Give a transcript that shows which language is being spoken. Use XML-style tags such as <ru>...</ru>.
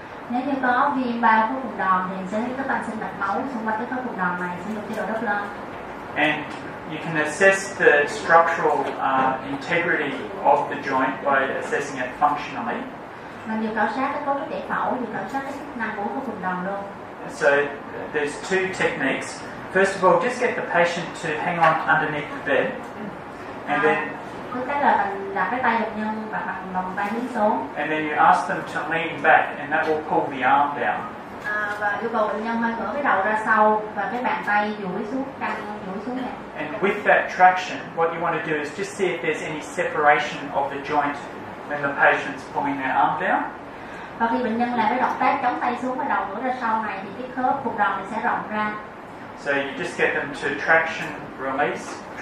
<vi>Nếu như có viêm bao khớp vùng đòn thì mình sẽ thấy có tăng sinh mạch máu xung quanh cái khớp vùng đòn này, sử dụng chế độ Doppler.</vi> <en>And you can assess the structural integrity of the joint by assessing it functionally.</en> <vi>Mình vừa khảo sát cái cấu trúc giải phẫu, vừa khảo sát cái chức năng của khớp vùng đòn luôn.</vi> <en>So there's two techniques. First of all, just get the patient to hang on underneath the bed, and then</en> <vi>Thứ cách là mình đặt cái tay bệnh nhân và bằng lòng tay hướng xuống.</vi> <en>And then you ask them to lean back, and that will pull the arm down.</en> <vi>Và yêu cầu bệnh nhân hơi ngửa cái đầu ra sau và cái bàn tay duỗi xuống, căng duỗi xuống này.</vi> <en>And with that traction, what you want to do is just see if there's any separation of the joint when the patient's pulling their arm down.</en> <vi>Và khi bệnh nhân làm cái động tác chống tay xuống và đầu ngửa ra sau này thì cái khớp vùng đòn này sẽ rộng ra.</vi> <en>So you just get them to traction, release.</en>